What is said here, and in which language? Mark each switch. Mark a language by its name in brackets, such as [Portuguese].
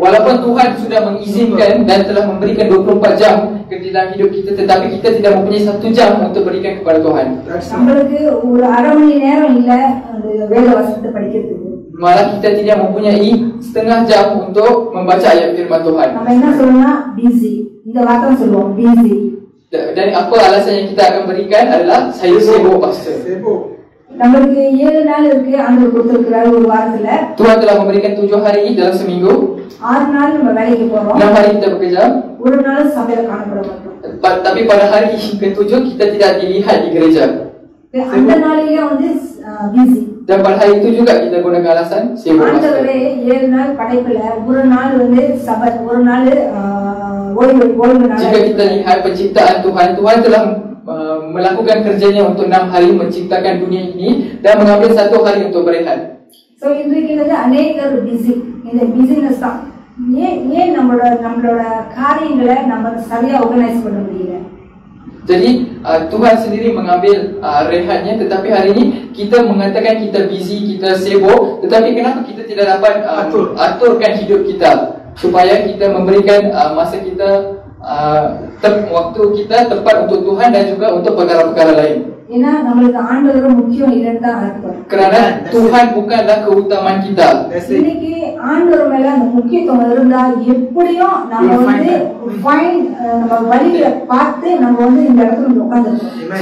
[Malay] Walaupun Tuhan sudah mengizinkan dan telah memberikan 24 jam ke dalam hidup kita, tetapi kita tidak mempunyai 1 jam untuk berikan kepada Tuhan. [Tamil] நம்மளுக்கு ஒரு அரை மணி நேரம் இல்ல அந்த வேத வசனத்தை படிக்கிறதுக்கு. [Malay] Malah kita tidak mempunyai setengah jam untuk membaca ayat firman Tuhan. [Tamil] நம்ம என்ன சொல்லணும்னா busy. இந்த வார்த்தை சொல்லுவோம் busy. [Malay] Dan apa alasan yang kita akan berikan adalah saya sibuk pastor. [Tamil] நம்மளுக்கு 7 நாள் இருக்கு ஆண்டவர் கொடுத்திருக்கிறார் ஒரு வாரத்துல. [Malay] Tuhan telah memberikan 7 hari dalam seminggu. [Tamil] 6 நாள் நம்ம வேலைக்கு போறோம். [Malay] 6 hari kita bekerja. [Tamil] ஒரு நாள் சபையில காணப்பட மாட்டோம். [Malay] Tapi pada hari ke-7 kita tidak dilihat di gereja. [Tamil] அந்த நாளிலே வந்து busy. [Malay] Dan pada hari itu juga kita gunakan alasan sibuk pastor. [Tamil] ஆண்டவரே 7 நாள் படைப்புல ஒரு நாள் வந்து சபை, ஒரு நாள் ஓய்வு நாள். [Malay] Jika kita lihat penciptaan Tuhan, Tuhan telah melakukan kerjanya untuk 6 hari menciptakan dunia ini dan mengambil 1 hari untuk berehat. [Tamil] So இன்றைக்கு வந்து அநேகர் பிஸி. இந்த பிஸினஸ் தான் ஏன் நம்மளோட காரியங்களை நம்ம சரியா ஆர்கனைஸ் பண்ண முடியல. [Malay] Jadi Tuhan sendiri mengambil rehatnya, tetapi hari ini kita mengatakan kita busy, kita sibuk, tetapi kenapa kita tidak dapat aturkan hidup kita supaya kita memberikan masa kita waktu kita tepat untuk Tuhan dan juga untuk perkara-perkara lain. [Tamil] ஏன்னா நம்மளுக்கு ஆண்டவர் முக்கியம் இல்லைன்னு தான் அர்த்தம். [Malay] Kerana Tuhan bukanlah keutamaan kita. [Tamil] இன்னைக்கு ஆண்டவர் மேல அந்த முக்கியத்துவம் இருந்தா எப்படியும் நம்ம வந்து நம்ம வழியை பார்த்து நம்ம வந்து இந்த இடத்துல உட்கார்ந்துருக்கோம்.